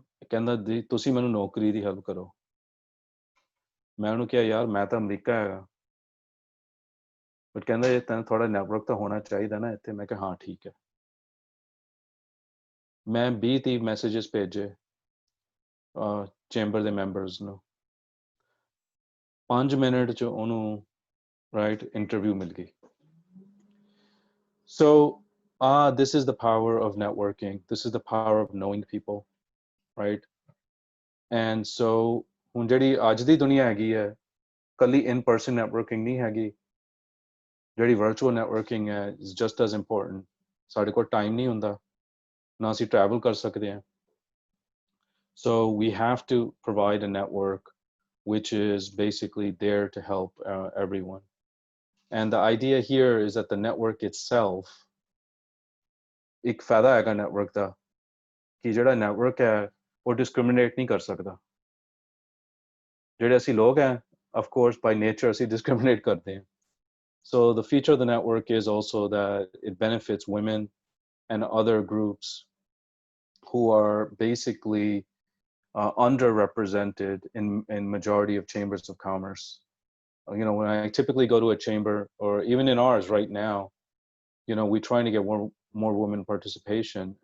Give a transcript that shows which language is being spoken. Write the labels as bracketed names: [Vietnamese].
[Punjabi] ਕਹਿੰਦਾ ਜੀ ਤੁਸੀਂ ਮੈਨੂੰ ਨੌਕਰੀ ਦੀ ਹੈਲਪ ਕਰੋ। ਮੈਂ ਉਹਨੂੰ ਕਿਹਾ ਯਾਰ ਮੈਂ ਤਾਂ ਅਮਰੀਕਾ ਹੈਗਾ, ਬਟ ਕਹਿੰਦਾ ਇਹ ਤੈਨੂੰ ਥੋੜਾ ਨੈਟਵਰਕ ਤਾਂ ਹੋਣਾ ਚਾਹੀਦਾ ਨਾ ਇੱਥੇ। ਮੈਂ ਕਿਹਾ ਹਾਂ ਠੀਕ ਹੈ। ਮੈਂ 20-30 ਮੈਸੇजेस ਭੇਜੇ ਚੈਂਬਰ ਦੇ ਮੈਂਬਰਸ ਨੂੰ, 5 ਮਿੰਟ 'ਚ ਉਹਨੂੰ ਰਾਈਟ ਇੰਟਰਵਿਊ ਮਿਲ ਗਈ। [English] So this is the power of networking. This is the power of knowing people, right? And so [Punjabi] ਹੁਣ ਜਿਹੜੀ ਅੱਜ ਦੀ ਦੁਨੀਆ ਹੈਗੀ ਹੈ, ਕੱਲੀ [English] in person networking [Punjabi] ਨਹੀਂ ਹੈਗੀ, ਜਿਹੜੀ [English] virtual networking [Punjabi] ਹੈ [English] is just as important. [Punjabi] ਸਾਡੇ ਕੋਲ ਟਾਈਮ ਨਹੀਂ ਹੁੰਦਾ, ਨਾ ਅਸੀਂ travel ਕਰ ਸਕਦੇ ਹਾਂ। [English] So we have to provide a network which is basically there to help everyone. And the idea here is that the network itself, [Punjabi] ਇੱਕ ਫਾਇਦਾ ਹੈਗਾ network ਦਾ, ਕਿ ਜਿਹੜਾ network ਹੈ ਉਹ discriminate ਨਹੀਂ ਕਰ ਸਕਦਾ। ਜਿਹੜੇ ਅਸੀਂ ਲੋਕ ਹੈ, [English] of course by nature [Punjabi] ਅਸੀਂ discriminate ਕਰਦੇ ਹਾਂ। [English] So the feature of the network is also that it benefits women and other groups who are basically underrepresented in majority of chambers of commerce. When I typically go to a chamber, or even in ours right now, we're trying to get more women participation.